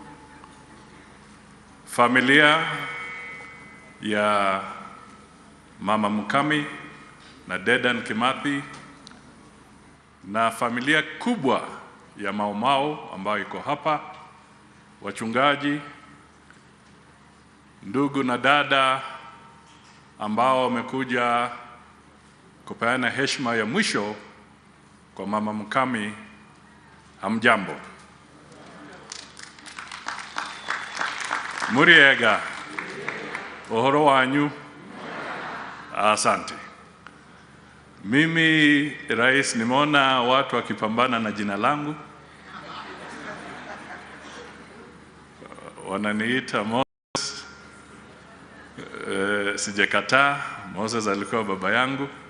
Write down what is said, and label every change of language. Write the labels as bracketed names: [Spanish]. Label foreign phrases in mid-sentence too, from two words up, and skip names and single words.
[Swahili] familia ya Mama Mukami na Dedan Kimathi na familia kubwa ya Mau Mau ambayo iko hapa, wachungaji, ndugu na dada ambao wamekuja kupeana heshima ya mwisho kwa Mama Mukami, hamjambo. [Kikuyu] Muriega, uhoro wanyu, [Swahili] asante. Mimi rais, nimeona watu wakipambana na jina langu, wananiita Moses. Sijakataa, Moses alikuwa baba yangu.